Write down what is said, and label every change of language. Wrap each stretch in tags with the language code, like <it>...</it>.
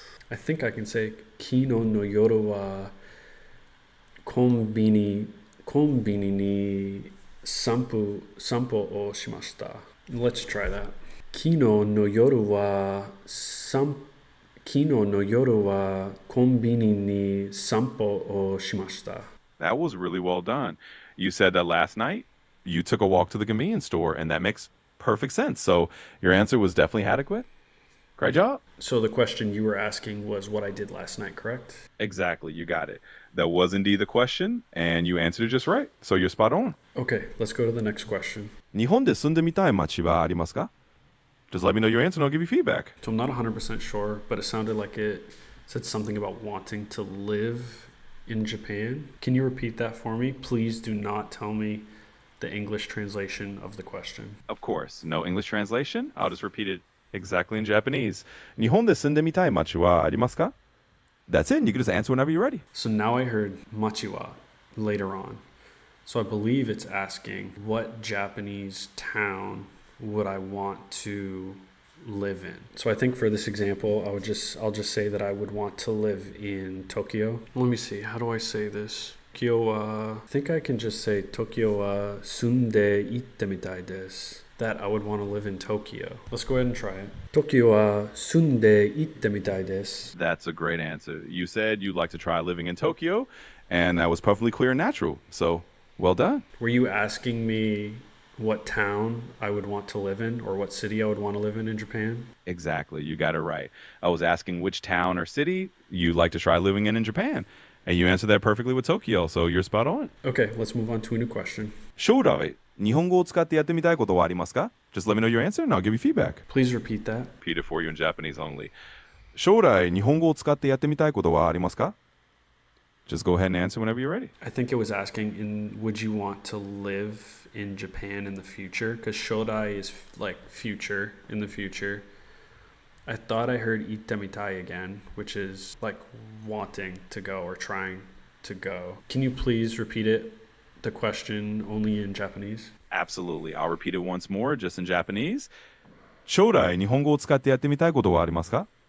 <en>I think I can say</en> <ja>昨日の夜はコンビニに散歩をしました。</ja> <en>Let's try that.</en> <ja>昨日の夜はコンビニに散歩をしました。</ja> <en>That was really well done. You said that last night you took a walk to the convenience store, and that makes perfect sense. So your answer was definitely adequate. Great job. So the question you were asking was what I did last night, correct? Exactly. You got it. That was indeed the question, and you answered it just right. So you're spot on. Okay, let's go to the next question.</en> <ja>日本で住んでみたい街はありますか?</ja> <en>Just let me know your answer and I'll give you feedback. So I'm not 100% sure, but it sounded like it said something about wanting to live in Japan. Can you repeat that for me? Please do not tell me the English translation of the question. Of course. No English translation. I'll just repeat it exactly in Japanese.</en> <ja>日本で住んでみたい街はありますか?</ja> <en>That's it. You can just answer whenever you're ready. So now I heard machiwa later on. So I believe it's asking what Japanese town would I want to live in. So I think for this example, I'll just say that I would want to live in Tokyo. Let me see. How do I say this? I think I can just say</en> <ja>Tokyo wa sunde itte mitai desu.</ja> <en>That I would want to live in Tokyo. Let's go ahead and try it.</en> <ja>Tokyo wa sunde itte mitai desu.</ja> <en>That's a great answer. You said you'd like to try living in Tokyo, and that was perfectly clear and natural. So, well done. Were you asking me what town I would want to live in or what city I would want to live in Japan? Exactly. You got it right. I was asking which town or city you'd like to try living in Japan. And you answered that perfectly with Tokyo, so you're spot on. Okay, let's move on to a new question.</en> <ja>将来、日本語を使ってやってみたいことはありますか?</ja> <en>Just let me know your answer and I'll give you feedback. Please repeat that. Repeat it for you in Japanese only.</en> <ja>将来日本語を使ってやってみたいことはありますか?</ja> <en>Just go ahead and answer whenever you're ready. I think it was asking, would you want to live in Japan in the future? Because shodai is like future, in the future. I thought I heard itamitai again, which is like wanting to go or trying to go. Can you please repeat it, the question, only in Japanese? Absolutely. I'll repeat it once more, just in Japanese.</en> <ja>将来日本語を使ってやってみたいことはありますか?</ja>